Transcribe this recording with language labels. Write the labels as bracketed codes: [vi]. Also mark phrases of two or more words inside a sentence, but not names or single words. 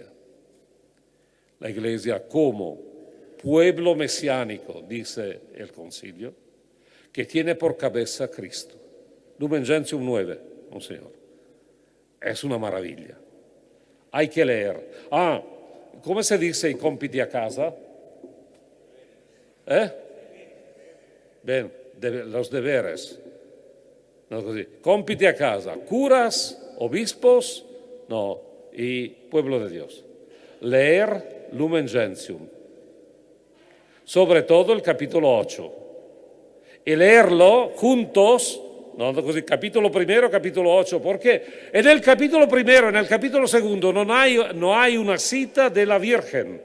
[es] La Iglesia como pueblo mesiánico, dice el concilio, que tiene por cabeza a Cristo. Lumen Gentium 9, Monseñor. Es una maravilla. Hay que leer. ¿Cómo se dice [it] i compiti a casa? [es] Bien, los deberes. No, [it] così. Compiti a casa. [es] Curas, obispos, y pueblo de Dios. Leer Lumen Gentium. Sobre todo el capítulo 8, y leerlo juntos, capítulo primero, capítulo 8, porque en el capítulo primero, en el capítulo segundo, no hay una cita de la Virgen.